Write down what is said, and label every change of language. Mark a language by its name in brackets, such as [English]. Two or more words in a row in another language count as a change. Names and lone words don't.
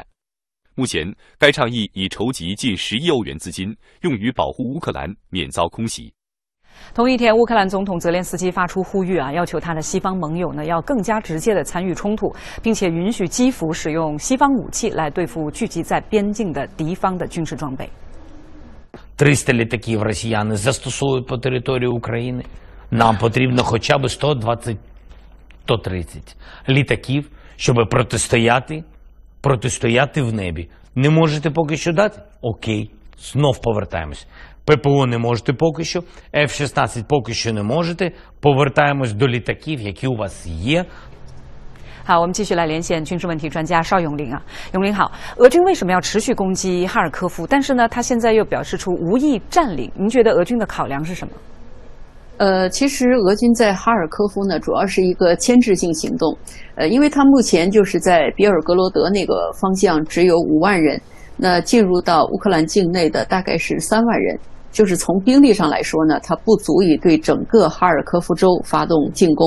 [Chinese] 目前，该倡议已筹集近10亿欧元资金，用于保护乌克兰免遭空袭。同一天，乌克兰总统泽连斯基发出呼吁要求他的西方盟友要更加直接的参与冲突，并且允许基辅使用西方武器来对付聚集在边境的敌方的军事装备。 [Ukrainian] 300 літаків росіяни застосовують по території України. Нам потрібно хоча б 120-130 літаків, щоб протистояти в небі. Не можете поки що дати? Окей, знов повертаємось. ППО не можете поки що, F-16 поки що не можете. Повертаємось до літаків, які у вас є. [Chinese] 好，我们继续来连线军事问题专家邵永林啊。永林好，俄军为什么要持续攻击哈尔科夫？但是呢，他现在又表示出无意占领，您觉得俄军的考量是什么？其实俄军在哈尔科夫呢，主要是一个牵制性行动。因为他目前就是在比尔格罗德那个方向只有5万人，那进入到乌克兰境内的大概是3万人，就是从兵力上来说呢，它不足以对整个哈尔科夫州发动进攻。